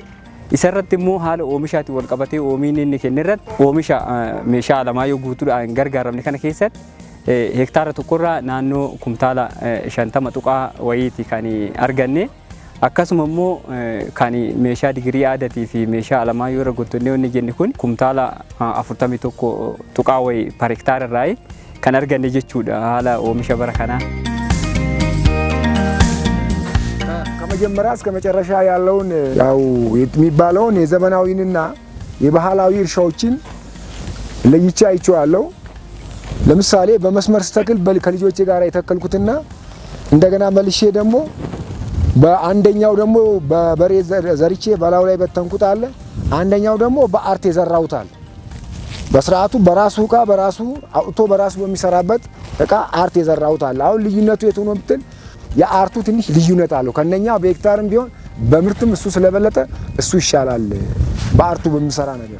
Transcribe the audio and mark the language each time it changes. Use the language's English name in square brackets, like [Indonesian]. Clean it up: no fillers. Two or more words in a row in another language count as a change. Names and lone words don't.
[Oromo] Isarratti immoo haala oomishaatti wal qabatee oomiin inni kennirratti oomisha meeshaa Alamaayyoo guutuudhaan gargaaramne kana keessatti hektaara tokkorraa naannoo kumtaala 50 tuqaa wayiiti kan arganne. akkasuma immoo kan meeshaa digirii aadaatii fi meeshaa Alamaayyoo irra guuttannee inni jenne kun kumtaala 41 tuqaa wayi per hektaara irraa kan arganne jechuudha haala oomisha bara kanaa. [Amharic] ከመጀመሪያ እስከ መጨረሻ ያለውን ያው የሚባለውን የዘመናዊንና የባህላዊ እርሻዎችን ለይቼ አይቼዋለሁ። ለምሳሌ በመስመር ስተክል ከልጆቼ ጋር የተከልኩትና እንደገና መልሼ ደግሞ በአንደኛው ደግሞ በበሬ ዘርቼ በላው ላይ በተንኩት አለ። አንደኛው ደግሞ በአርት የዘራሁት አለ። በስርዓቱ በራሱ እቃ በራሱ አውጥቶ በራሱ በሚሰራበት እቃ አርት የዘራሁት አለ። አሁን ልዩነቱ የት ሆኖ ብትል የአርቱ ትንሽ ልዩነት አለው። ከነኛ በሄክታርም ቢሆን በምርትም እሱ ስለበለጠ እሱ ይሻላል በአርቱ በሚሰራ ነገር።